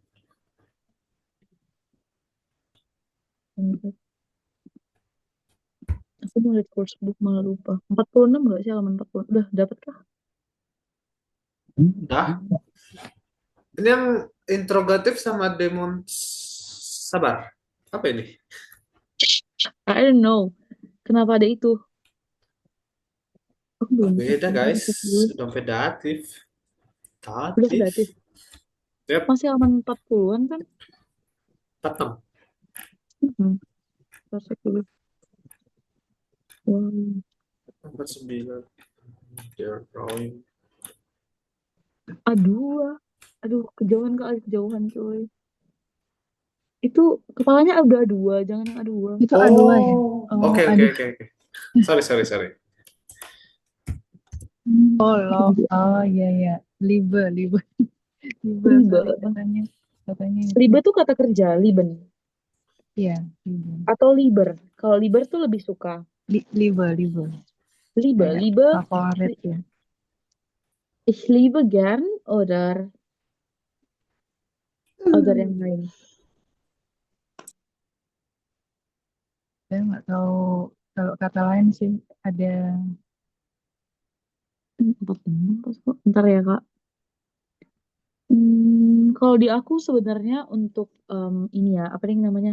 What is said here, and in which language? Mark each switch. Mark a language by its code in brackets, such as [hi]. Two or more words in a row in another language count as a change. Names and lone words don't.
[id] Aku mau lihat [en] course book [id] malah lupa. 46 nggak sih halaman 40? Udah dapat kah? Udah. Ini yang interrogatif sama demon sabar. Apa ini? [en] I don't know. [id] Kenapa ada itu? Aku belum bisa Beda sebentar guys, cek dulu. dompet datif. Udah Datif. datif. Yep, Masih halaman 40-an kan? 46. Kita cek dulu. Wow. [en] 49. They're drawing. A2. [id] Aduh, kejauhan kali, kejauhan coy. Itu kepalanya udah A2, jangan yang A2. Itu A2 ya? Oh, Oh, oke. aduh. Sorry. Oh, love. Oh, iya, iya. Liebe. Liebe. Sorry, katanya itu. Liebe tuh kata kerja, lieben. Iya, liebe. Atau liber. Kalau liber tuh lebih suka. Liebe. Kayak Liebe. favorit ya. [de] Ich liebe gern oder [id] yang lain. Saya nggak tahu kalau kata lain sih ada. Bentar ya kak. Kalau di aku sebenarnya untuk ini ya, apa yang namanya?